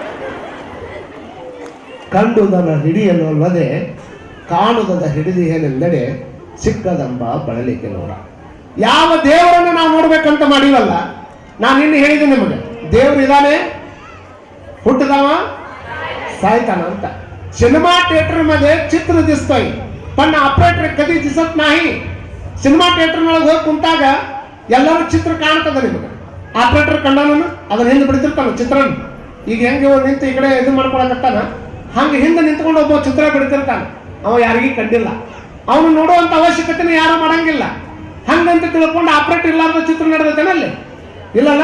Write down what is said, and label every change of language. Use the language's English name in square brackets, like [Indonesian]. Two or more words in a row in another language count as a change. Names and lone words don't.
[Kannada] ಕಂಡುದನ ಹಿಡಿಯಲು ಅಲ್ಲದೆ ಕಾಣುದದ ಹಿಡಿದು ಏನೆಂದಡೆ ಸಿಕ್ಕದಂಬ ಬಳಲಿಕೆ ನೋಡ. ಯಾವ ದೇವರನ್ನು ನಾವು ನೋಡ್ಬೇಕಂತ ಮಾಡಿವಲ್ಲ, ನಾನು ಇನ್ನು ಹೇಳಿದೆ ನಿಮಗೆ, ದೇವ್ರು ಇದಾನೆ, ಹುಟ್ಟದವ ಸಾಯ್ತಾನ ಅಂತ. [Marathi] सिनेमा थिएटर मध्ये चित्र दिसतोय पण ऑपरेटर कधी दिसत नाही. सिनेमा थिएटर मध्ये [Kannada] ಹೋಗಿ ಕುಂತಾಗ ಎಲ್ಲರೂ ಚಿತ್ರ ಕಾಣ್ತದ ನಿಮಗೆ. ಆಪರೇಟರ್ ಕಂಡಾನು ಅದನ್ನ ಹಿಂದೆ ಬಿಡ್ತಿರ್ತಾನ ಚಿತ್ರನ. ಈಗ ಹೆಂಗೆ ನಿಂತು ಈ ಕಡೆ ಇದು ಮಾಡ್ಕೊಳಕತ್ತಾನ, ಹಂಗೆ ಹಿಂದೆ ನಿಂತ್ಕೊಂಡು ಒಬ್ಬ ಚಿತ್ರ ಬಿಡ್ತಿರ್ತಾನ. ಅವ ಯಾರಿಗೂ ಕಂಡಿಲ್ಲ, ಅವನು ನೋಡುವಂತ ಅವಶ್ಯಕತೆನ ಯಾರು ಮಾಡಂಗಿಲ್ಲ. ಹಂಗಂತ ತಿಳ್ಕೊಂಡು ಆಪರೇಟರ್ ಇಲ್ಲಾರ್ದ ಚಿತ್ರ ನಡೆದೈತೇನಲ್ಲಿ ಇಲ್ಲಲ್ಲ.